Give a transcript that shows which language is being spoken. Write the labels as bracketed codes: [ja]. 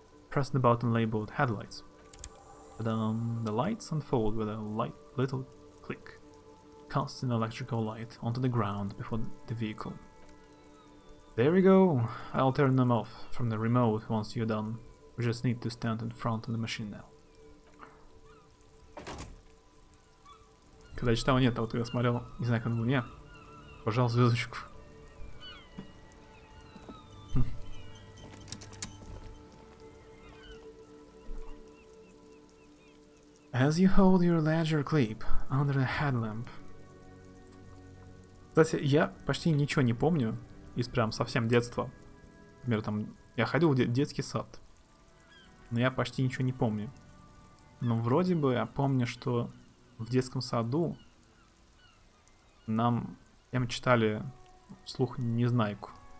[en] Press the button labeled headlights. The lights unfold with a light little click, casting electrical light onto the ground before the vehicle. There we go. I'll turn them off from the remote once you're done. We just need to stand in front of the machine now. [ru] Когда читал, нет, а вот когда смотрел, не знаю, как было, не, пожал звездочку. [en] As you hold your ledger clip under the headlamp. [ru] Кстати, я почти ничего не помню из прям совсем детства. Например, там, я ходил в детский сад, но я почти ничего не помню. Но вроде бы я помню, что в детском саду нам читали вслух Незнайку.